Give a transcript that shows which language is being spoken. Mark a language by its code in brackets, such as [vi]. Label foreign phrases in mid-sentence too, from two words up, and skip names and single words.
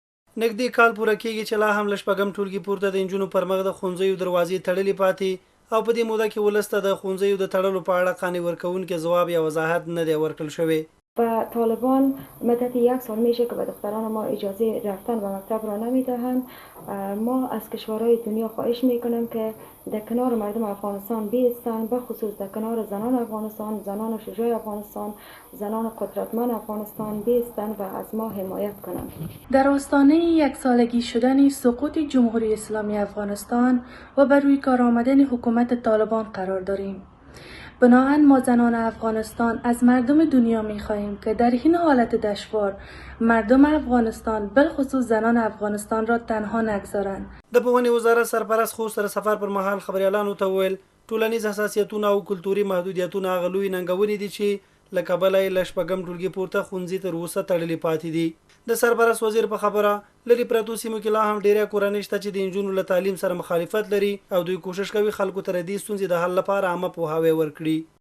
[ps] نږدې کال پوره کېږي چې لا هم له شپږم ټولګي پورته د نجونو پر مخ د ښوونځیو دروازې تړلې پاتې او په دې موده کې ولس ته د ښوونځیو د تړلو په اړه قانع ورکوونکی ځواب یا وضاحت نه دی ورکړل شوی. [fa] و طالبان مدت 1 سال میشه که به دختران ما اجازه رفتن به مکتب را نمیدهند. ما از کشورهای دنیا خواهش میکنیم که در کنار مردم افغانستان بیستند، به خصوص در کنار زنان افغانستان، زنان شجاع افغانستان، زنان قدرتمند افغانستان بیستند و از ما حمایت کنند. در آستانه 1 سالگی شدن سقوط جمهوری اسلامی افغانستان و بر روی کار آمدن حکومت طالبان قرار داریم. بنابراین ما زنان افغانستان از مردم دنیا می‌خواهیم که در این حالت دشوار مردم افغانستان بالخصوص زنان افغانستان را تنها نگذارند. [ps] د پوهنې وزارت سرپرست خو سره سفر پر مهال خبريالانو ته ویل ټولنیز حساسیتونه او کلتوري محدودیتونه هغه لوی ننګونې دي چې له کبله یې له شپږم ټولګي پورته ښوونځي تر اوسه تړلې پاتې دي. د سرپرست وزیر په خبره لري پرتو سیمو کې لا هم ډیره کورنۍ شته چې د نجونو له تعلیم سره مخالفت لري او دوی کوشش کوي خلکو ته د دې ستونزې د حل لپاره عامه پوهاوی ورکړي.